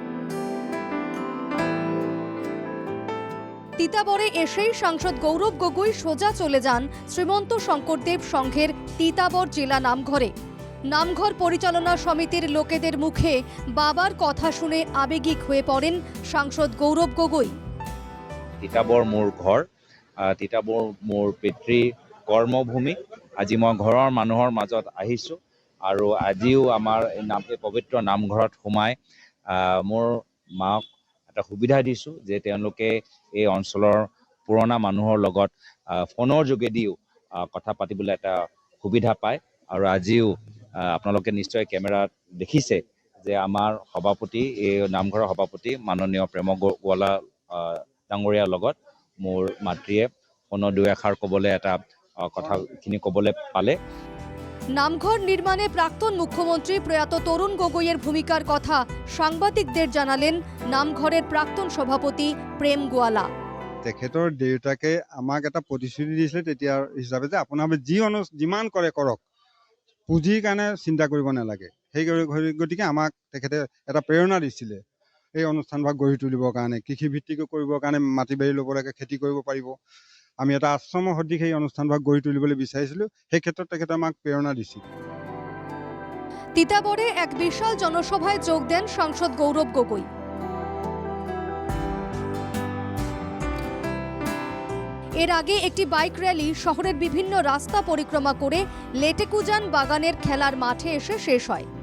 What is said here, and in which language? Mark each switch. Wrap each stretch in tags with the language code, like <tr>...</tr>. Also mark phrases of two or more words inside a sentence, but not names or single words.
<bn>তিতাবরে এসেই সাংসদ গৌরব গগৈ সোজা চলে যান শ্রীমন্ত শঙ্করদেব সংঘের তিতাবর জেলা নামঘরে। নামঘর পরিচালনা সমিতির লোকেদের মুখে বাবার কথা শুনে আবেগিক হয়ে পড়েন সাংসদ গৌরব গগৈ।</bn> <as>তিতাবৰ মোৰ ঘৰ, তিতাবৰ মোৰ পিতৃ কৰ্মভূমি। আজি মই ঘৰৰ মানুহৰ মাজত আহিছোঁ আৰু আজিও আমাৰ এই পবিত্ৰ নামঘৰত সোমাই মোৰ মাক এটা সুবিধা দিছোঁ যে তেওঁলোকে এই অঞ্চলৰ পুৰণা মানুহৰ লগত ফোনৰ যোগেদিও কথা পাতিবলৈ এটা সুবিধা পায়। আৰু আজিও আপোনালোকে নিশ্চয় কেমেৰাত দেখিছে যে আমাৰ সভাপতি, এই নামঘৰৰ সভাপতি মাননীয় প্ৰেম গোৱালা ডাঙৰীয়াৰ লগত মোৰ মাতৃয়ে ফোনৰ দুই এষাৰ ক'বলৈ এটা কথাখিনি ক'বলৈ পালে।</as> <bn>নামঘর নির্মাণে প্রাক্তন মুখ্যমন্ত্রী প্রয়াত তরুণ গগৈয়ের ভূমিকার কথা সাংবাদিকদের জানালেন নামঘরের প্রাক্তন সভাপতি প্রেম গোৱালা।</bn> <as>তেখেতৰ দেউতাকে আমাক এটা প্ৰতিশ্ৰুতি দিছিলে তেতিয়া হিচাপে যে আপোনালোকে যিমান কৰে কৰক, পুঁজিৰ কাৰণে চিন্তা কৰিব নালাগে। সেই গতিকে আমাক তেখেতে এটা প্ৰেৰণা দিছিলে এই অনুষ্ঠানভাগ গঢ়ি তুলিবৰ কাৰণে, কৃষিভিত্তিক কৰিবৰ কাৰণে মাটি বাৰী ল'ব লাগে, খেতি কৰিব পাৰিব। আমি এটা আশ্ৰমৰ সদৃশ এই অনুষ্ঠানভাগ গঢ়ি তুলিবলৈ বিচাৰিছিলোঁ। সেই ক্ষেত্ৰত তেখেতে আমাক প্ৰেৰণা দিছিল।</as> <bn>তিতাবরে এক বিশাল জনসভায় যোগ দেন সাংসদ গৌরব গগৈ। এর আগে একটি বাইক র্যালি শহরের বিভিন্ন রাস্তা পরিক্রমা করে লেটেকুজান বাগানের খেলার মাঠে এসে শেষ হয়।</bn>